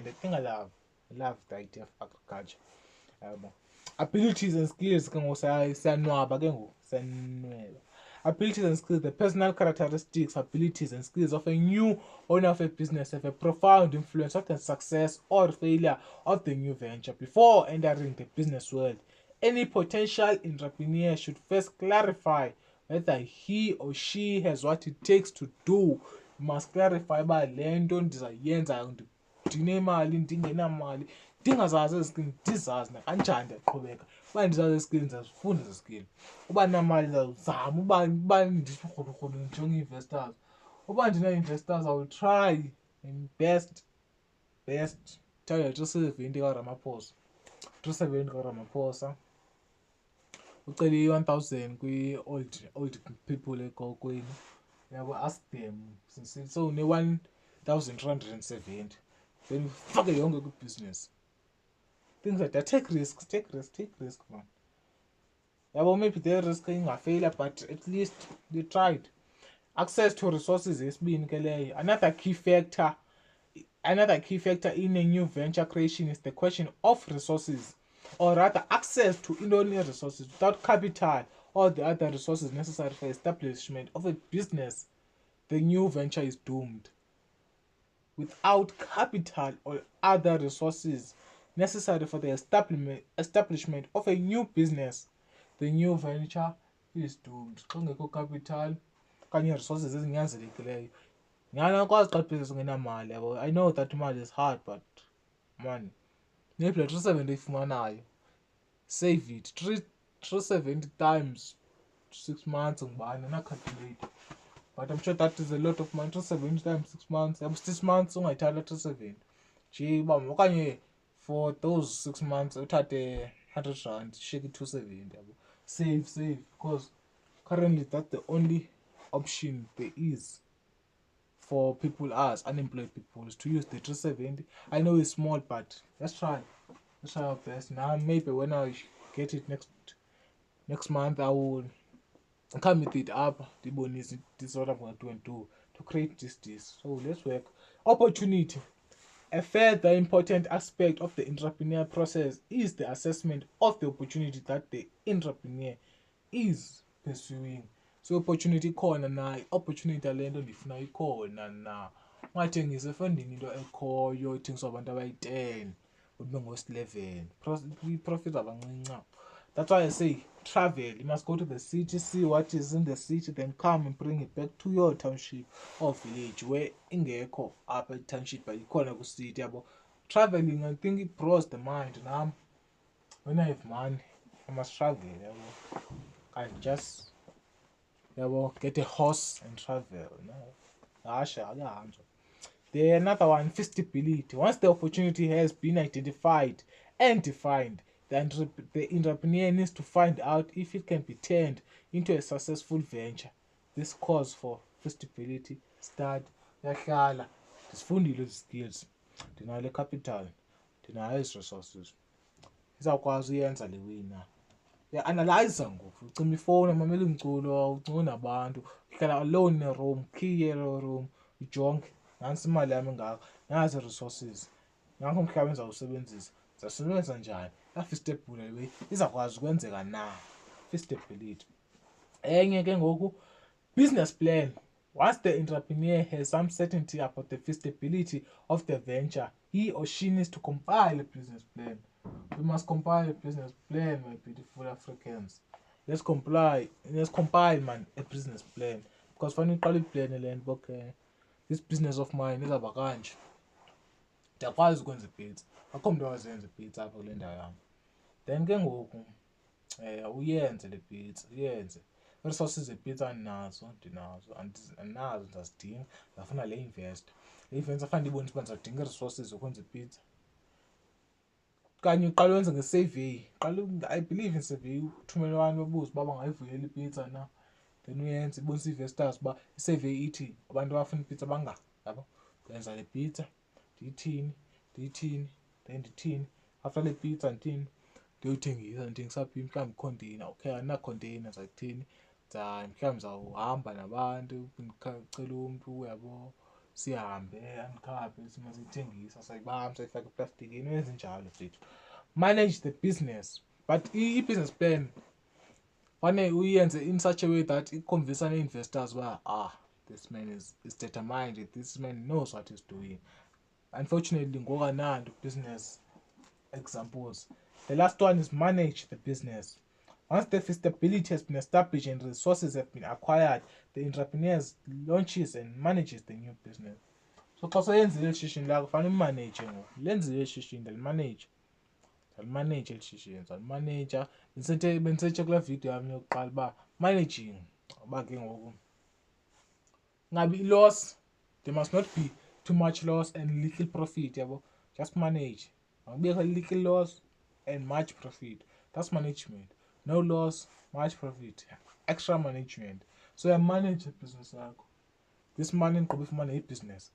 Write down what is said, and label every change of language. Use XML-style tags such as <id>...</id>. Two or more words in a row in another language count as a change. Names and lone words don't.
<en>I think I love the idea of agriculture. Abilities and skills can also abilities and skills, the personal characteristics, abilities and skills of a new owner of a business have a profound influence on the success or failure of the new venture. Before entering the business world, any potential entrepreneur should first clarify whether he or she has what it takes to do. You must clarify</en> <xh>uba le nto ndizayenza ndidinga imali, ndingenamali, ndingazazi ezi skills, ndizazi nakanjani ndiyaqhubeka. Uba ndizazi ezi skills ndizazifunda ezi skills. Uba ndinamali ndizawuzama uba ndithi rhulukrhulu ndijonge ii-investors. Uba ndina-investors</xh> <en>I will try my best best tell 370</en> <xh>kaRamaphosa 370 kaRamaphosa ucele i-1000 kwi-old</xh> <en>people</en> <xh>eGokwini yabo</xh> <en>ask them since so ne-1370 then</en> <xh>ufake yonke kwi-business</xh> <en>things like that. Take risks man yabo maybe the risk ingafeyila but at least they tried. Access to resources</en> <xh>esibini ke leyo.</xh> <en>Another key factor in a new venture creation is the question of resources, or rather access to indonesian resources. Without capital or the other resources necessary for establishment of a business, the new venture is doomed. Without capital or other resources necessary for the establishment of a new business, the new venture is doomed.</en> <xh>Xa kungekho capital okanye resources ezinyanzelekileyo ngiyakwazi xa business ungenamali yabo.</xh> <en>I know that imali is hard but man maybe 370 ifumanayo save it 370 times 6 months</en> <xh>ngubani ana-calculate</xh> <en>but I'm sure that is a lot of money. 370 times 6 months yabo 6 months</en> <xh>ungayithatha 370 nje uba okanye</xh> <en>for those 6 months uthathe 100 rand shake 270 yabo save because currently that's the only option there is for people as unemployed people is to use the 370. I know it's small but let's try our best. Now maybe when I get it next month I will come with it up. This is what I'm going to do to create this. So let's work. Opportunity. A further important aspect of the entrepreneur process is the assessment of the opportunity that the entrepreneur is pursuing.</en> <xh>So opportunity khona na opportunity lento ndifuna ikhona na ungathengisa efundini into ekhoyo ithengiswa abantu abayi-10 ube ngo-11 i-profit abancinci.</xh> <en>That's why I say travel. You must go to the city, see what is in the city, then come and bring it back to your township or village where</en> <xh>ingekho apha i-township</xh> <en>but</en> <xh>ikhona ku-city yabo.</xh> <en>Traveling I think it grows the mind. Now when I have money I must travel yabo. I just get a horse and travel. No. The another one, feasibility. Once the opportunity has been identified and defined, the entrepreneur needs to find out if it can be turned into a successful venture. This calls for feasibility study.</en> <xh>Yahlala ndizifundile ezi skills, ndinayo le capital, ndinayo ezi resources, izawukwazi uyenza le wina. Analyze ngoku ucima ifowuni mamela umculo ucinga nabantu uhlala</xh> <en>alone in a room, key room</en> <xh>ujonge nantsi imali yami engaka nazi resources nanko umhlaba endizawusebenzisa ndizawusebenzisa njani. Feasible le izawukwazi ukwenzeka na. Feasibility. Enye ke ngoku</xh> <en>business plan. Once the entrepreneur has some certainty about the feasibility of the venture, he or she needs to compile a business plan. We must compile a business plan, my beautiful Africans. Let's compile man a business plan.</en> <xh>Because fanele uqale iplan le nto okay,</xh> <en>this business of mine</en> <xh>izawuba kanje. Ndiyakwazi ukwenza ipizza. Akho mntu awazenza ipizza apha kule ndawo yam. Then ke ngoku uyenze le pizza, uyenze. Resources zepizza ndinazo ndazidinga ndafuna le investor. Le investor fanele ibonise uba ndizawudinga ii-resources zokwenza ipizza. Kanye uqale wenze nge-survey.</xh> <en>I believe in survey.</en> <xh>Uthumele abantu babuze uba bangayivuyela ipizza na. Then uyenze ibonise ii-investors uba isurvey ithi abantu abafuna ipizza bangaka yabo. Ndenza le pizza ndiyithini then ndithini. After le pizza ndithini ndiyothengiswa phi mhlawumbi ikhonteyina. Okay andina-container ndizayithini mhlawumbi ndizawuhamba nabantu ndicele umntu yabo sihambe andikhaphe simazithengisa sayibamba sayifaka eplastikini ezinjalo zethu.</xh> <en>Manage the business but</en> <xh>i-business plan fanele uyenze</xh> <en>in such a way that</en> <xh>iconvince nee-investors uba</xh> <en>this man is determined, this man knows what he's doing.</en> <xh>Unfortunately ngoku ananto</xh> <en>business examples. The last one is manage the business. Once the feasibility has been established and resources have been acquired, the entrepreneur launches and manages the new business.</en> <xh>So xa seyenzile eli shishini lakho fanele umaneyije ngoku. Lenzile eli shishini ndalimaneja eli shishini ndalimaneja. Bendisetshe kula video yam yokuqala uba managing uba ke ngoku ngabi i-loss,</xh> <en>there must not be too much loss and little profit</en> <xh>yabo.</xh> <en>just manage. Be a little loss and much profit. That's management. No loss, much profit, extra management. So I manage the business. This money could be for money business.</en>